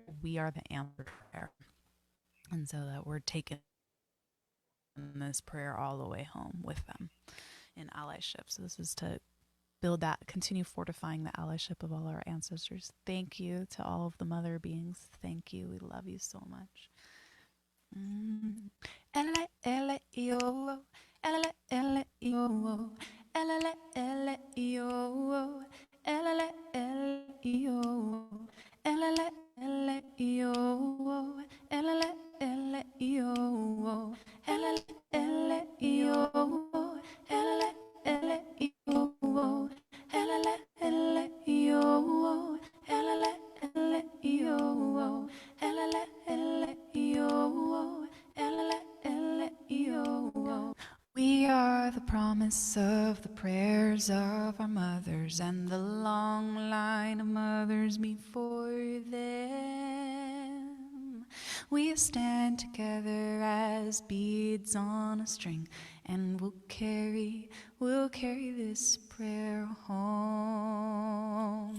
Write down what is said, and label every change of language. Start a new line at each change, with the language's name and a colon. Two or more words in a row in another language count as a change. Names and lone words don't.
English: We are the answered prayer, and so that we're taken this prayer all the way home with them in allyship. So this is to build that, continue fortifying the allyship of all our ancestors. Thank you to all of the mother beings. Thank you. We love you so much. Ele-le-ele-io, ele-le-ele-io, ele-le-ele-io, ele-le-ele-io, ele-le-ele-io, ele-le-ele-io, ele-le-ele-io, ele-le-ele-io, ele-le-ele-io, ele-le-ele-io. We are the promise of the prayers of our mothers and the long line of mothers before them. We stand together as beads on a string, and we'll carry this prayer home.